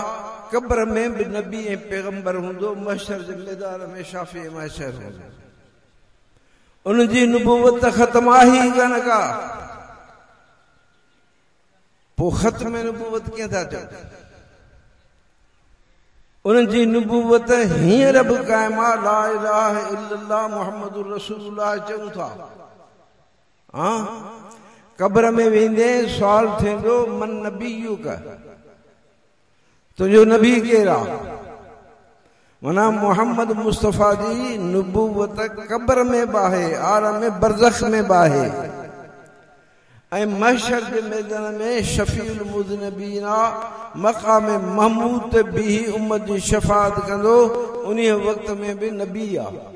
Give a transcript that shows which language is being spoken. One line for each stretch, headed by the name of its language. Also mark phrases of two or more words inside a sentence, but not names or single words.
Sindhi: क़ब्र में बि नबी ऐं पैगंबर हूंदो, महशर जे मैदान में शाफ़ी ऐं महशर हूंदो। उन जी नबूवत ख़त्म आहे ई कान का। पोइ ख़त्म नबूवत कीअं था चओ? उनजी नबूवत हींअर बि क़ाइम आहे।
Arabic: لا إله إلا الله محمد رسول الله
Sindhi: चऊं था। हाँ कब्र में वेंदे सवाल थींदो
Arabic: من نبيك
Sindhi: तुझो नबी केरा मना मोहम्मद मुस्तफ़ा जी नुबुवत कब्र में बाहे आलम में बरज़ख में बाहे ऐं महशर के मैदान में
Arabic: شفيع المذنبين
Sindhi: मक़ाम महमूद ते बीही उम्मत जी शफ़ाअत कंदो उन वक्त में भी नबी आ